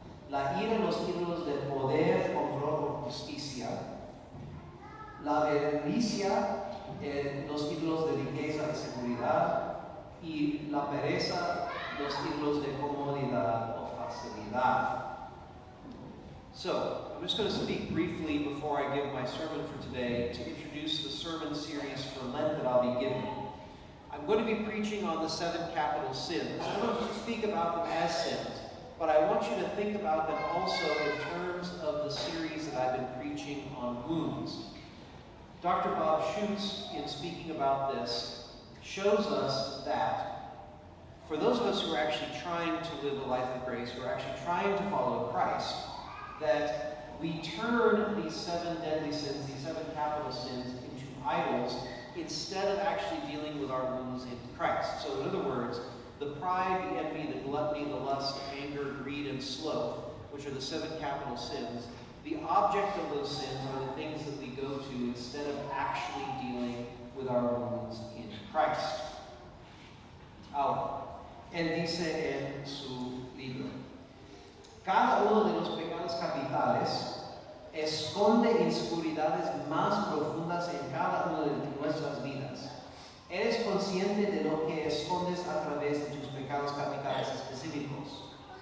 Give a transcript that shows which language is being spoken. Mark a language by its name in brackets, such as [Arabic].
[Spanish] La ira, los ídolos de poder, control o justicia. La avaricia, los ídolos de riqueza y seguridad. Y la pereza, los ídolos de comodidad o facilidad. [English] So, I'm just going to speak briefly before I give my sermon for today to introduce the sermon series for Lent that I'll be giving. I'm going to be preaching on the 7 capital sins. I don't speak about them as sins, but I want you to think about them also in terms of the series that I've been preaching on wounds. Dr. Bob Schutz, in speaking about this, shows us that for those of us who are actually trying to live a life of grace, who are actually trying to follow Christ, that we turn these 7 deadly sins, these 7 capital sins, into idols instead of actually dealing with our wounds in Christ. So in other words, the pride, the envy, the gluttony, the lust, the anger, greed, and sloth, which are the 7 capital sins, the object of those sins are the things that we go to instead of actually dealing with our wounds in Christ. [Spanish] Ahora, él dice en su libro, cada uno de los pecados capitales esconde inseguridades más profundas en cada una de nuestras vidas. Eres consciente de lo que escondes a través de tus pecados capitales específicos.